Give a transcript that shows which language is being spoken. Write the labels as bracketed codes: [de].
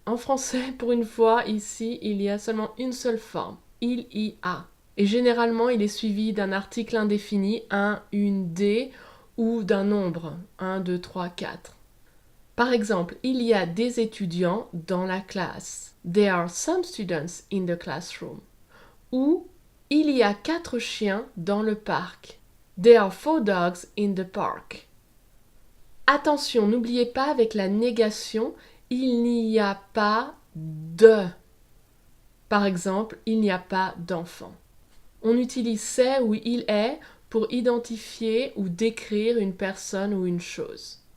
[fr] En français pour une fois ici il y a seulement une seule forme, il y a. Et généralement il est suivi d'un article indéfini, un, une, des ou d'un nombre, 1, 2, 3, 4. Par exemple, il y a des étudiants dans la classe. [en] There are some students in the classroom. [fr] Ou il y a 4 chiens dans le parc. [en] There are 4 dogs in the park. [fr] Attention, n'oubliez pas avec la négation, il n'y a pas de. Par exemple, il n'y a pas d'enfant. On utilise c'est ou il est pour identifier ou décrire une personne ou une chose.